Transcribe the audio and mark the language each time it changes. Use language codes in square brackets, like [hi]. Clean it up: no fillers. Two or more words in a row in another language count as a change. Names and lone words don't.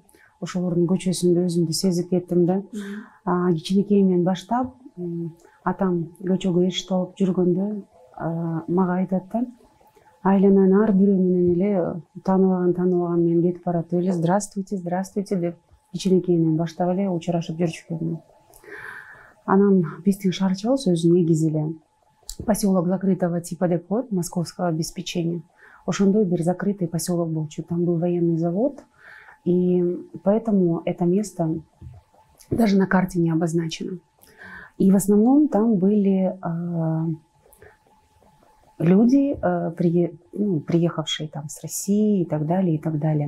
[ky] Ошолордун көчөсүндө өзүмдү сезип кеттим да. Кичинекейимден баштап атам көчөгө эшикти алып жүргөндө мага айтат да, айланан ар бирөө менен эле тааныбаган менен кетип баратып эле [ru] здравствуйте, здравствуйте [ky] деп кичинекейимден баштап эле учурашып жүрчүкөм. Анан биздин шаарчабыз өзү негизи эле [ru] поселок закрытого типа [ky] деп коет, [ru] московского обеспечения. [ky] Ошондой бир [ru] закрытый поселок [ky] болчу. [ru] Там был военный завод, и поэтому это место даже на карте не обозначено. И в основном там были люди, приехавшие там с России и так далее, и так далее.